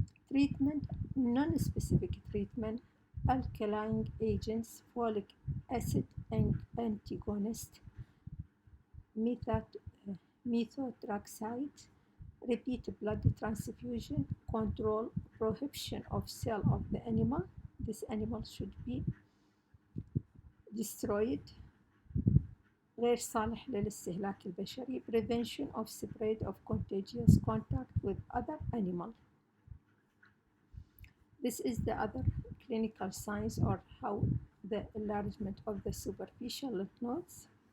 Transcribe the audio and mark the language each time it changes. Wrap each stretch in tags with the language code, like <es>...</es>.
<en>Treatment, non-specific treatment, alkaline agents, folic acid antagonist, methotrexate, repeat blood transfusion, control prohibition of sale of the animal. This animal should be destroyed.</en> <ar>غير صالح للاستهلاك البشري.</ar> <en>Prevention of spread of contagious contact with other animal. This is the other clinical signs or how the enlargement of the superficial lymph nodes.</en>